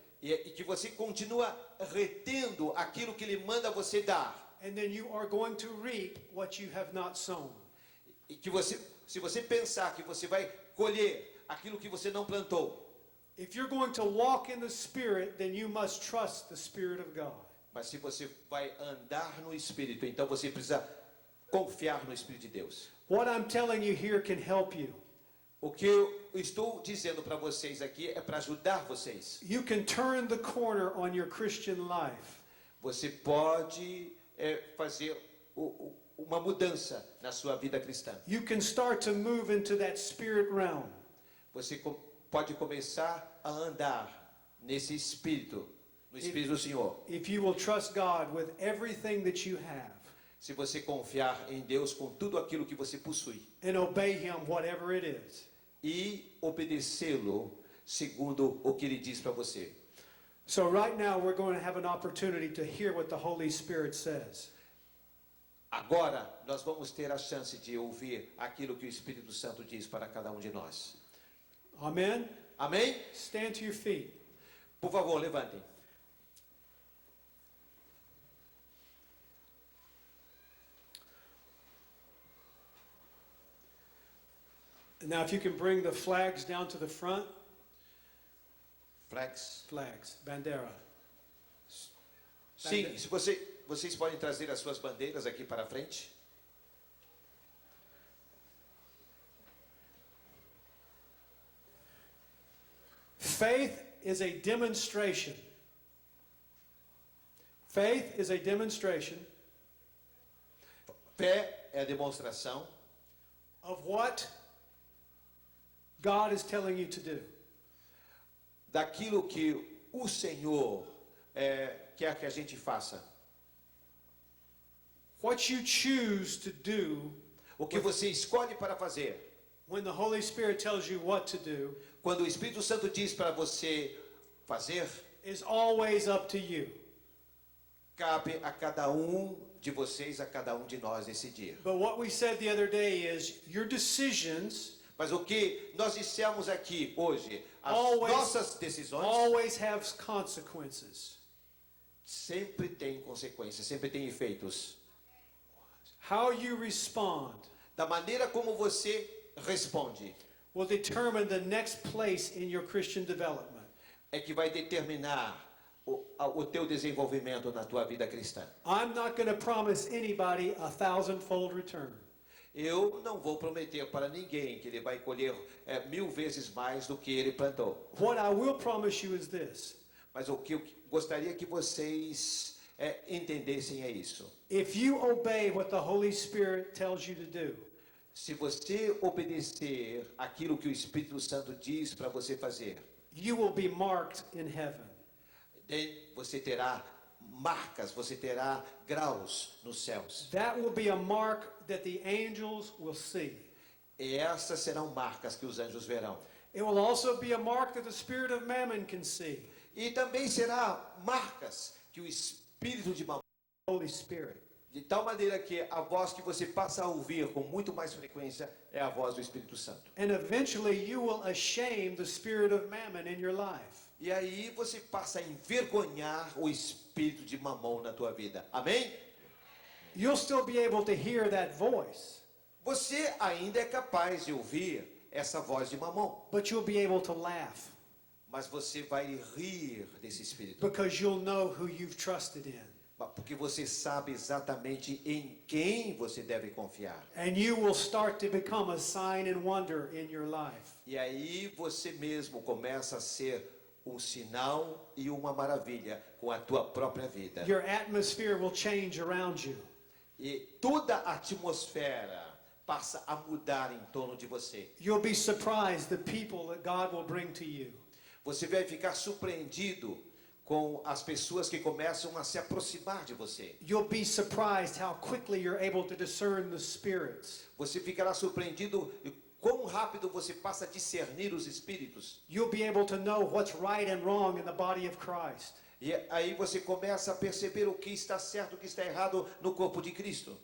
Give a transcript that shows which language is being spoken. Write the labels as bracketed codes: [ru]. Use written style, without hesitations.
[pt] e que você continua retendo aquilo que Ele manda você dar, [en] and then you are going to reap what you have not sown. [pt] e que se você pensar que você vai colher aquilo que você não plantou, [en] If you're going to walk in the Spirit, then you must trust the Spirit of God. [pt] mas se você vai andar no Espírito, então você precisa confiar no Espírito de Deus. [en] What I'm telling you here can help you. [pt] O que eu estou dizendo para vocês aqui é para ajudar vocês. [en] You can turn the corner on your Christian life. [pt] Você pode fazer uma mudança na sua vida cristã. [en] You can start to move into that spirit realm. [pt] Você pode começar a andar nesse espírito, no Espírito do Senhor. [en] If you will trust God with everything that you have [pt] Se você confiar em Deus com tudo aquilo que você possui [en] and obey Him, whatever it is. [pt] e obedecê-lo segundo o que Ele diz para você. [en] So right now we're going to have an opportunity to hear what the Holy Spirit says. [pt] Agora nós vamos ter a chance de ouvir aquilo que o Espírito Santo diz para cada um de nós. [en] Amen? [pt] Amém? [en] Stand to your feet. [pt] Por favor, levantem. [en] Now if you can bring the flags down to the front. Flags. Flags, [es] bandera. [pt] Sim, se vocês podem trazer as suas bandeiras aqui para frente. [en] Faith is a demonstration. Faith is a demonstration [pt] Fé é a demonstração [en] of what God is telling you to do. [pt] daquilo que o Senhor quer que a gente faça. [en] What you choose to do [pt] O que você escolhe para fazer [en] When the Holy Spirit tells you what to do, [pt] Quando o Espírito Santo diz para você fazer, [en] is always up to you. [pt] cabe a cada um de vocês, a cada um de nós decidir. [en] But what we said the other day is your decisions [pt] Mas o que nós dissemos aqui hoje, as [en] Always- [pt] nossas decisões [en] always have consequences. [pt] sempre têm consequências, sempre têm efeitos. [en] How you respond [pt] Da maneira como você responde, [en] will determine the next place in your Christian development. [pt] é que vai determinar o teu desenvolvimento na tua vida cristã. [en] I'm not going to promise anybody a 1,000-fold return. [pt] Eu não vou prometer para ninguém que ele vai colher 1000 vezes mais do que ele plantou. [en] What I will promise you is this. [pt] Mas o que eu gostaria que vocês entendessem é isso. [en] If you obey what the Holy Spirit tells you to do, [pt] Se você obedecer aquilo que o Espírito Santo diz para você fazer, [en] you will be marked in heaven. [pt] você terá marcas, você terá graus nos céus. [en] That will be a mark that the angels will see. [pt] E essas serão marcas que os anjos verão. [en] It will also be a mark that the spirit of mammon can see. [pt] E também será marcas que o Espírito de Mamon, [en] Holy Spirit. [pt] de tal maneira que a voz que você passa a ouvir com muito mais frequência é a voz do Espírito Santo. [en] And eventually you will shame the spirit of mammon in your life. [pt] E aí você passa a envergonhar o espírito de Mamon na tua vida. Amém? [en] You'll still be able to hear that voice, [pt] Você ainda é capaz de ouvir essa voz de Mamon, [en] but you'll be able to laugh [pt] mas você vai rir desse espírito, [en] because you'll know who you've trusted in. [pt] porque você sabe exatamente em quem você deve confiar. [en] And you will start to become a sign and wonder in your life. [pt] E aí você mesmo começa a ser um sinal e uma maravilha com a tua própria vida. [en] Your atmosphere will change around you. [pt] E toda a atmosfera passa a mudar em torno de você. [en] You'll be surprised the people that God will bring to you. [pt] Você vai ficar surpreendido com as pessoas que começam a se aproximar de você. [en] You'll be surprised how quickly you're able to discern the spirits. [pt] Você ficará surpreendido quão rápido você passa a discernir os espíritos. [en] You'll be able to know what's right and wrong in the body of Christ. [pt] E aí você começa a perceber o que está certo e o que está errado no corpo de Cristo.